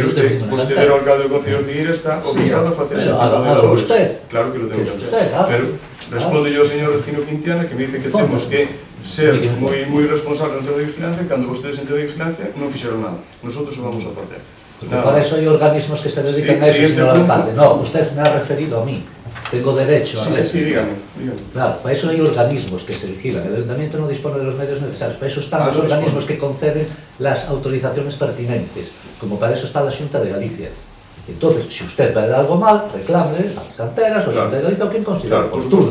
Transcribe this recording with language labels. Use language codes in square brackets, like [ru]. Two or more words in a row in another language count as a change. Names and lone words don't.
[es] Pero usted era [gl] o alcalde do Concello de Ortigueira, está obligado a facer ese tipo de labores. [es] Claro que lo tengo que hacer. [gl] Pero responde yo ao señor Gino Quintiana que me dice que temos que ser moi responsables en tema de vigilancia cando vostedes en tema de vigilancia non fixeron nada. Nosotros o vamos a facer. [es] Para eso hai organismos que se dedican a eso, señor alcalde. No, usted me ha referido a mí. Tengo derecho a... Sí, dígame. Claro, para eso hay organismos que se vigilan. El ayuntamiento no dispone de los medios necesarios. Para eso están los organismos que conceden las autorizaciones pertinentes. Como para eso está la Xunta de Galicia. Entonces, si usted ve algo mal, reclame a las canteras o a la Xunta de Galicia o quien considere oportuno.